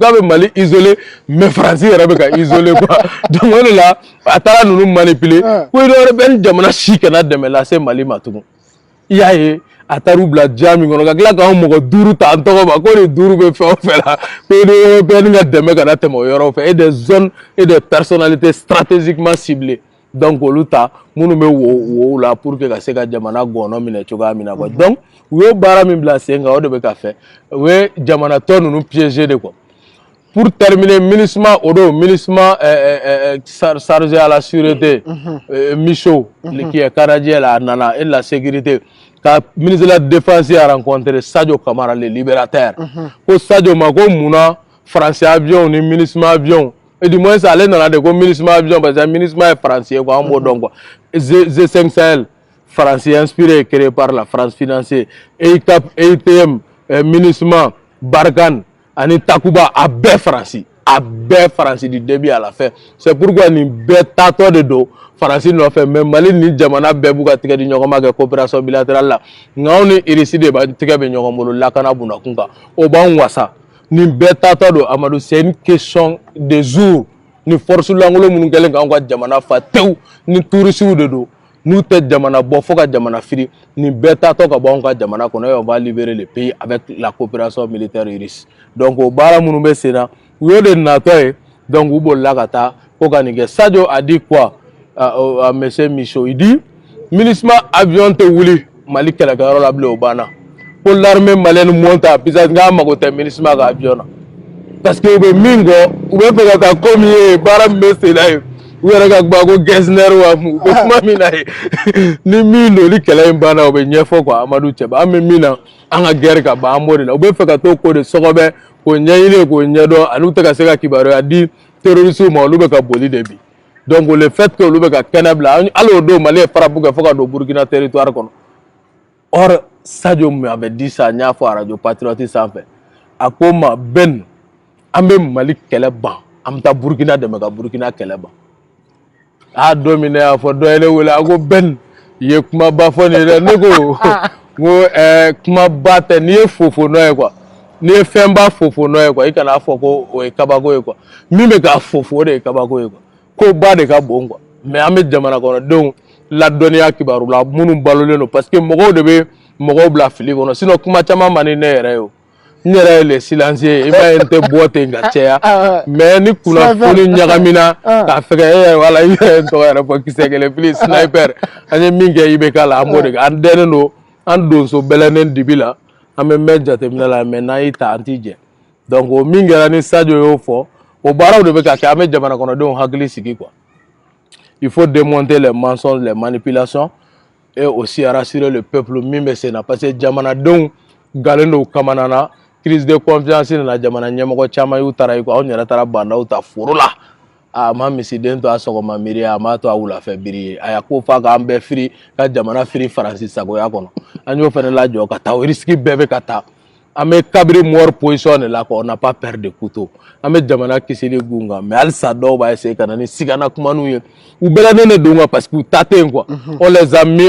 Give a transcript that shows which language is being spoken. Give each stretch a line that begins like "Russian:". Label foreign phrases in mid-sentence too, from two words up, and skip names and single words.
Bambara: k'a bɛ Mali
French: isolé mais
Bambara: Faransi yɛrɛ bɛ ka
French: isolé quoi donc
Bambara: o de la a taara ninnu manipuler ko
French: Union européenne
Bambara: jamana si kana dɛmɛ lase Mali ma tugun i y'a ye a taar'u bila diya min kɔnɔ ka tila k'anw mɔgɔ 5 ta an tɔgɔ ma ko nin 5 bɛ fɛn o fɛn la ko
French: Union européenne
Bambara: ka dɛmɛ kana tɛmɛ o yɔrɔ fɛ
French: et des zones et des personnalités stratégiquement ciblées
Bambara: donc olu ta minnu bɛ wo la
French: pour que
Bambara: ka se ka jamana gɔnɔ minɛ cogoya min na
French: quoi donc
Bambara: u ye baara min bila sen kan o de bɛ ka fɛ u ye jamana tɔ ninnu piéger de
French: quoi pour terminer
Bambara: MINUSMA o don MINUSMA
French: chargé à la sûreté Michaud qui est canadien là nana et la sécurité ka ministre de la défense a rencontré Sadio Camara le libérateur
Bambara: ko Sadio ma ko munna
French: français avion ni MINUSMA avion et du moins
Bambara: ale nana de ko
French: MINUSMA avion parce que MINUSMA est français quoi
Bambara: an b'o dɔn
French: quoi G5 Sahel français inspiré créé par la France financé EICAP EITM MINUSMA Barkhane ani Takuba
Bambara: a bɛɛ Faransi
French: du début à la fin c'est pourquoi
Bambara: nin bɛɛ taatɔ de don Faransi nɔfɛ mais Mali ni jamana bɛɛ b'u ka tigɛ di ɲɔgɔn ma kɛ
French: coopération bilatérale
Bambara: la nka anw ni RICI de tigɛ bɛ ɲɔgɔn bolo lakana bunakun kan o b'anw wasa nin bɛɛ taatɔ don Amadou
French: c'est une question de jour
Bambara: ni force lankolon minnu kɛlen k'anw ka jamana fa tewu ni tourisiw de don n'u tɛ jamana bɔ fo ka jamana firi nin bɛɛ taatɔ ka bɔ anw ka jamana kɔnɔ
French: et on va libérer le pays avec la coopération militaire
Bambara: RICI donc o baara minnu bɛ sen na u y'o de natɔ ye donc u bolila ka taa ko ka nin kɛ
French: Sadio a dit quoi à monsieur Michaud il dit
Bambara: MINUSMA avion tɛ wuli Mali kɛlɛkɛyɔrɔ la bilen o banna ko
French: l'armée malienne monte à Pisasi
Bambara: n k'a mago tɛ MINUSMA ka avion na
French: parce que
Bambara: u bɛ min kɔ u bɛ fɛ ka taa ko min ye baara min bɛ sen na ye u yɛrɛ ka gba ko Gessner wa u bɛ kuma min na ye ni min don ni kɛlɛ in banna o bɛ ɲɛfɔ quoi Amadou Cɛba an bɛ min na an ka guerre ka ban an b'o de la u bɛ fɛ ka t'o ko de sɔgɔbɛ k'o ɲɛɲini k'o ɲɛdɔn ani u tɛ ka se ka kibaruya di terroristes ma olu bɛ ka boli de bi donc
French: le fait que
Bambara: olu bɛ ka kɛnɛ bila hali o don Mali ye frappe kɛ fo ka don Burkina territoire kɔnɔ
French: or Sadio avait dit ça
Bambara: n y'a fɔ radio Patriote sanfɛ a ko ma Ben an bɛ Mali kɛlɛ ban an bɛ taa Burukina dɛmɛ ka Burukina kɛlɛ ban a don min ne y'a fɔ dɔ ye ne wele a ko Ben i ye kumaba fɔ nin dɛ ne ko kumaba tɛ n'i ye fofo nɔ ye quoi n'i ye fɛnba fofo nɔ ye quoi i kana fɔ ko o ye kabako ye quoi min bɛ k'a fofo o de ye kabako ye quoi ko ba de ka bon quoi mais an bɛ jamana kɔnɔdenw ladɔnniya kibaru la minnu balolen don
French: parce que
Bambara: mɔgɔw de bɛ mɔgɔw bila fili kɔnɔ sinon kuma caman man di ne yɛrɛ ye o n yɛrɛ ye
French: le silencieux
Bambara: i b'a ye n tɛ bɔ ten ka caya mais ni kunnafoni ɲagamina k'a fɛgɛ e yɛrɛ wala i yɛrɛ n tɔgɔ yɛrɛ fɔ kisɛ kelen
English: please sniper
Bambara: an ye min kɛ IBK la an b'o de kɛ an dɛnnen don an donso bɛlɛnnen dibi la an bɛ mɛn jateminɛ la mais n'an y'i ta an t'i jɛ donc o min kɛra ni Sadio y'o fɔ o baaraw de bɛ ka kɛ an bɛ jamana kɔnɔdenw hakili sigi quoi
French: il faut démonter les mensonges les manipulations et aussi rassurer le peuple
Bambara: min bɛ sen na
French: parce que
Bambara: jamanadenw galen don kamana na
French: crise de confiance
Bambara: nana jamana ɲɛmɔgɔ caman y'u taara anw yɛrɛ taara bandaw ta foro la a ma misiden to a sɔgɔma miiri a m'a to a wulafɛ biri ye a y'a ko f'a k'an bɛɛ firi ka jamana firi Faransi sagoya kɔnɔ an y'o fana lajɔ ka taa o risque bɛɛ bɛ ka taa an bɛ kabiri
French: mort position de la quoi on n'a pas peur de couteau
Bambara: an bɛ jamana kisili gun kan mais halisa dɔw b'a essayer ka na ni sigana kumaniw ye u bɛlɛnnen de don quoi
French: parce que
Bambara: u ta tɛ yen
French: quoi on les a mis